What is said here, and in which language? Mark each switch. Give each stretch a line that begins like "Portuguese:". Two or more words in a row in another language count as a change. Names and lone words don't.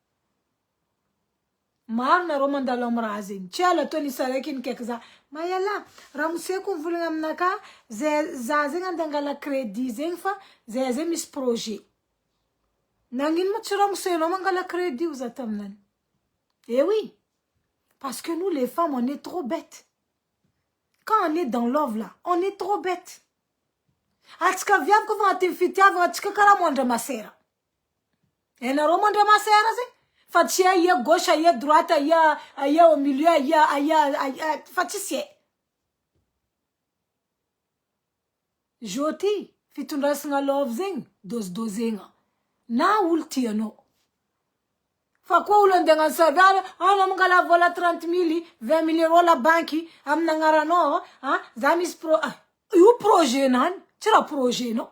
Malagasy: Maro nareo mandalo am raha zegny. Tsy ala to nisy araiky nikaiky za. Mayala, raha moseko mivolagna aminaka, za zegny andeha angala crédit zegny fa zay zay misy projet. Nagnino ma tsy raha mosenao mangala crédit ou za taminany?
French: Eh oui, parce que nous les femmes, on est trop bêtes. Quand on est dans love là, on est trop bêtes.
Malagasy: Atsika viavy ko fa aty fitiavagna atsika karaha mondra masera. Enareo mondra masera zegny? Fa tsy aia gauche, aia droite, aia
French: au milieu,
Malagasy: aia fa tsy se. Joti, fitondrasagna love zegny, dozegna. Na olo tianao. Fa koa olo andeha agnasavy, na mangala vola 30 000, 20 000
French: euros la banque,
Malagasy: amin'agnaranao, za misy io projet nany, tsy raha projet nao.